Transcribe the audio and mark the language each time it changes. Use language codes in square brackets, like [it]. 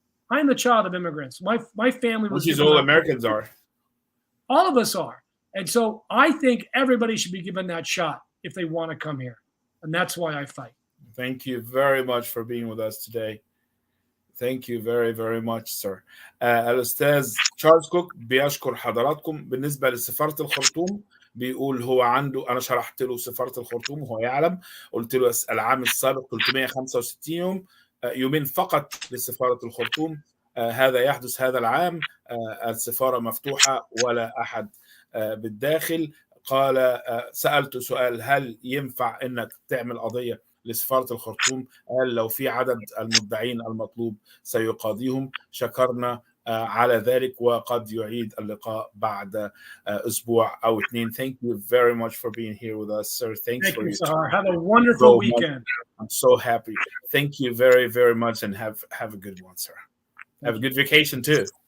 [en] I am the child of immigrants. My family was. Which is all Americans are. All of us are. And so I think everybody should be given that shot if they want to come here. And that's why I fight. Thank you very much for being with us today. Thank you very, very much, sir. [ar] الأستاذ تشارلز كوك بيشكر حضراتكم. بالنسبة لسفارة الخرطوم بيقول هو عنده، أنا شرحت له سفارة الخرطوم وهو يعلم، قلت له العام السابق 365 يوم، يومين فقط لسفارة الخرطوم. هذا يحدث هذا العام، السفارة مفتوحة ولا أحد بالداخل. قال سألته سؤال هل ينفع أنك تعمل قضية لسفارة الخرطوم؟ قال لو في عدد المدعين المطلوب سيقاضيهم. شكرنا على ذلك وقد يعيد اللقاء بعد أسبوع أو 2. [en] Thank you very much for being here with us, sir. Thank you, Sahar. Have a wonderful weekend. I'm so happy. Thank you very, very much, and have a good one, sir. Have a good vacation too.